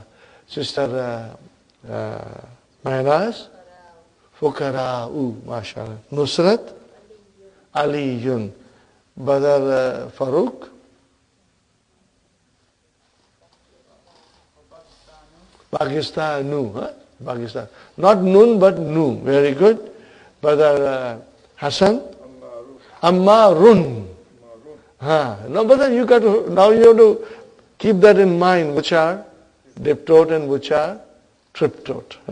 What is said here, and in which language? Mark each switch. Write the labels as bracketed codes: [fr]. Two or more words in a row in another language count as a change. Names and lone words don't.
[en] Sister Maynaz, Fukara'u, mashallah. Nusrat, Aliyun. Badar Farooq, Pakistanu, huh? Pakistan. Not Nun, but Nu. Very good. Badar Hassan, Ammarun. No, but you got to, now you have to keep that in mind, which are diptote and which are triptote.